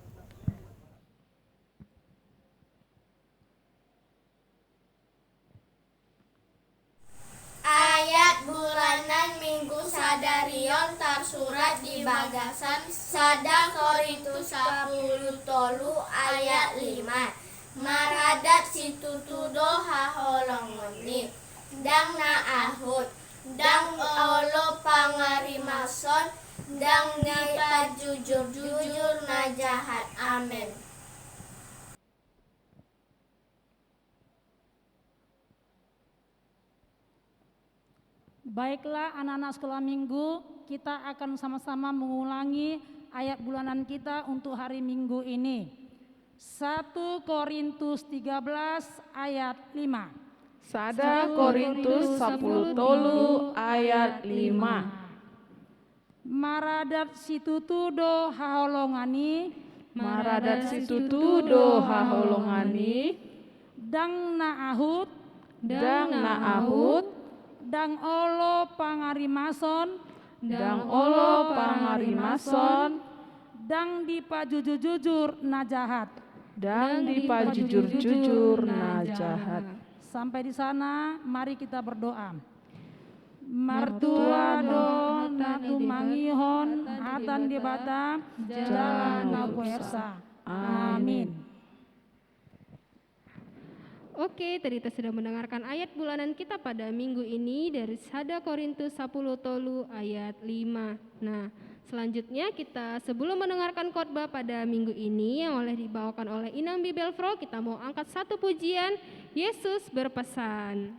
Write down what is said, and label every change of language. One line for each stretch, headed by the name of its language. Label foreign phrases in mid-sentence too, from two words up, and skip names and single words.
Indonesian: Ayat bulanan Minggu
Batak Toba: Sadarion tersurat di bagasan Sada Korintus 10 tolu ayat 5. Maradat situtudo haholongoni, dang naahut, dang olo pangarimason, dang dipajujur-jujur na jahat. Amin.
Indonesian: Baiklah anak-anak sekolah minggu, kita akan sama-sama mengulangi ayat bulanan kita untuk hari Minggu ini. 1 Korintus 13 ayat 5.
Batak Toba: Sada Korintus 10 tolu ayat 5. Maradat situtudo haholongani, Maradat situtudo haholongani, dang naahut, dang naahut, dang olo pangarimason, dang olo pangarimason, dang dipajujur na jahat. dang dipajujur-jujur na jahat.
Indonesian: Sampai di sana, mari kita berdoa.
Batak Toba: Martua do natu mangihon hatan debata jalan na puersa. Amin.
Indonesian: Oke, tadi kita sudah mendengarkan ayat bulanan kita pada minggu ini dari
Batak Toba: Sada Korintus 10 tolu ayat 5.
Indonesian: Nah, selanjutnya kita sebelum mendengarkan khotbah pada minggu ini yang dibawakan oleh Inam Bibelfro, kita mau angkat satu pujian, Yesus berpesan.